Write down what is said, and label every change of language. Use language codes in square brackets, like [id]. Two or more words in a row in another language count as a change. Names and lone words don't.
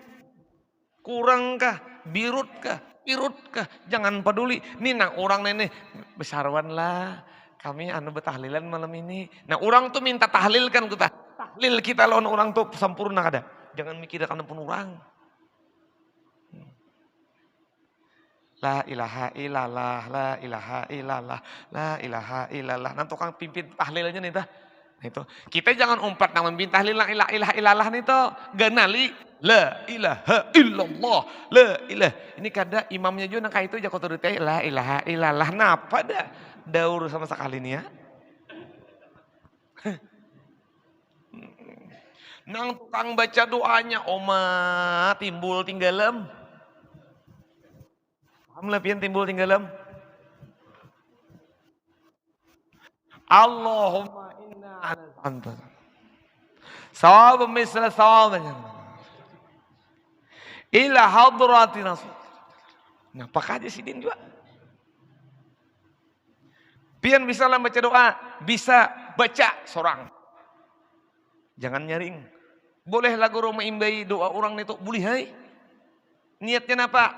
[bjn] Kurang kah? Birut kah? Pirut kah? Jangan peduli. Nih nang orang nenek besarwan lah. Kami betahlilan malam ini. Nah orang tuh minta tahlil kan kita. Tahlil kita lawan orang tuh sempurna kada. Jangan mikir akan pun orang. [ar] La ilaha illallah, la ilaha illallah, la ilaha illallah. [bjn] Nah tukang pimpin tahlilnya nih dah. Itu. Kita jangan umpat nang memimpin tahlil [ar] la ilaha illallah [bjn] nih tuh. [ar] Ganali la ilaha illallah, la ilah. [bjn] Ini kada imamnya juga nang kayak itu jago terutaya [ar] la ilaha illallah. [bjn] Napa dah daur sama sekali nih ya. Nang tukang baca doanya oma timbul tinggalem. Paham lah pian timbul tinggalem. [ar] Allahumma inna ala anta. [bjn] Sawab misla sawabnya. [ar] Ila hadrati rasul. [bjn] Nah pakai aja sidin juga. Pian bisa lah baca doa. Bisa baca sorang. Jangan nyaring. Boleh lagu rumah imbai doa orang itu. Boleh hai. Niatnya apa?